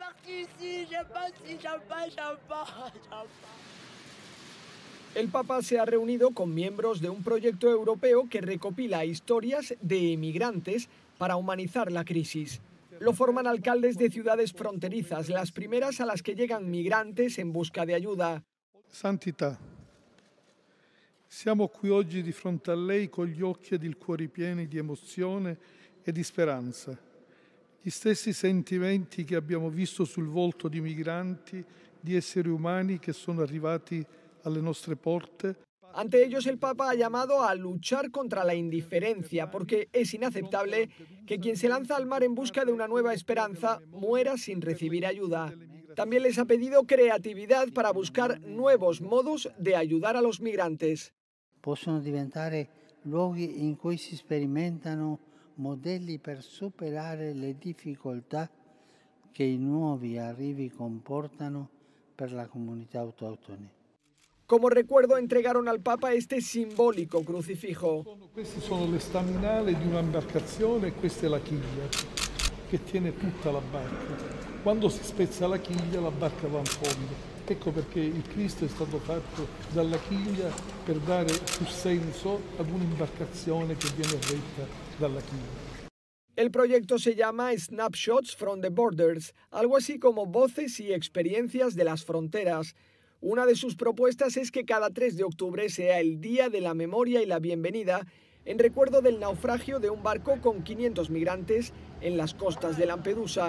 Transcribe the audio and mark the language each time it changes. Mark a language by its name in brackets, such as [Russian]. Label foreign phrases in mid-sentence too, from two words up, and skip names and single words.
[Spanish] El Papa se ha reunido con miembros de un proyecto europeo que recopila historias de emigrantes para humanizar la crisis. Lo forman alcaldes de ciudades fronterizas, las primeras a las que llegan migrantes en busca de ayuda. [Italian] Santità, siamo qui oggi di fronte a lei con gli occhi ed il cuore pieni di emozione e di speranza. Gli stessi sentimenti che abbiamo visto sul volto di migranti, di esseri umani che sono arrivati alle nostre porte. [Spanish] Ante ellos el Papa ha llamado a luchar contra la indiferencia, porque es inaceptable que quien se lanza al mar en busca de una nueva esperanza muera sin recibir ayuda. También les ha pedido creatividad para buscar nuevos modos de ayudar a los migrantes. [Italian] Possono diventare luoghi in cui si sperimentano modelli per superare le difficoltà che i nuovi arrivi comportano per la comunità autoctone. [Spanish] Como recuerdo, entregaron al Papa este simbólico crucifijo. [Italian] Queste sono le staminali di un'imbarcazione e questa è la chiglia che tiene tutta la barca. Quando si spezza la chiglia, la barca va in fondo. Ecco perché il Cristo è stato fatto dalla chiglia per dare più senso ad un'imbarcazione che viene retta dalla chiglia. [Spanish] El proyecto se llama Snapshots from the Borders, algo así como voces y experiencias de las fronteras. Una de sus propuestas es que cada 3 de octubre sea el Día de la Memoria y la Bienvenida, en recuerdo del naufragio de un barco con 500 migrantes en las costas de Lampedusa.